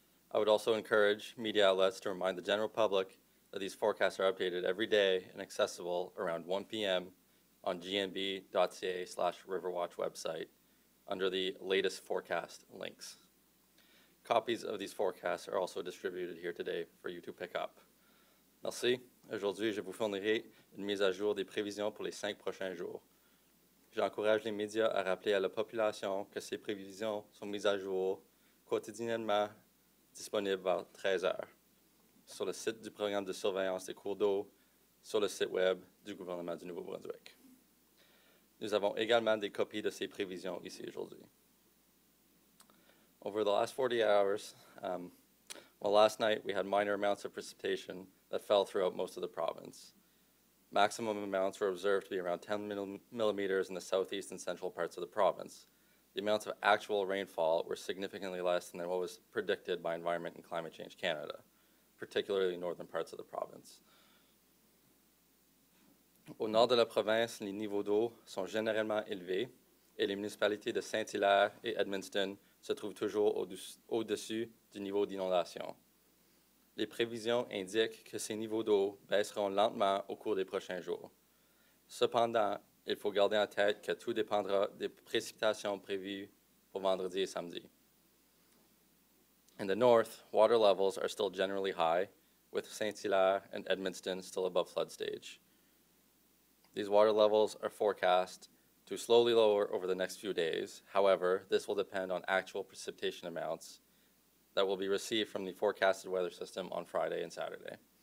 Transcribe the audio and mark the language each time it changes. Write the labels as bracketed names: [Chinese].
[English] I would also encourage media outlets to remind the general public that these forecasts are updated every day and accessible around 1 p.m. on gnb.ca/Riverwatch website under the latest forecast links. Copies of these forecasts are also distributed here today for you to pick up. [French] Merci. Aujourd'hui, je vous fournirai une mise à jour des prévisions pour les 5 prochains jours. J'encourage les médias à rappeler à la population que ces prévisions sont mises à jour quotidiennement disponibles vers 13 heures sur le site du programme de surveillance des cours d'eau, sur le site web du gouvernement du Nouveau-Brunswick. Nous avons également des copies de ces prévisions ici aujourd'hui. [English] Over the last 40 hours, last night we had minor amounts of precipitation that fell throughout most of the province. Maximum amounts were observed to be around 10 millimeters in the southeast and central parts of the province. The amounts of actual rainfall were significantly less than what was predicted by Environment and Climate Change Canada, particularly northern parts of the province. [French] Au nord de la province, les niveaux d'eau sont généralement élevés et les municipalités de Saint-Hilaire et Edmundston se trouvent toujours au-dessus du niveau d'inondation. Les prévisions indiquent que ces niveaux d'eau baisseront lentement au cours des prochains jours. Cependant, il faut garder en tête que tout dépendra des précipitations prévues pour vendredi et samedi. [English] In the north, water levels are still generally high, with Saint-Hilaire and Edmundston still above flood stage. These water levels are forecast to slowly lower over the next few days. However, this will depend on actual precipitation amounts that will be received from the forecasted weather system on Friday and Saturday.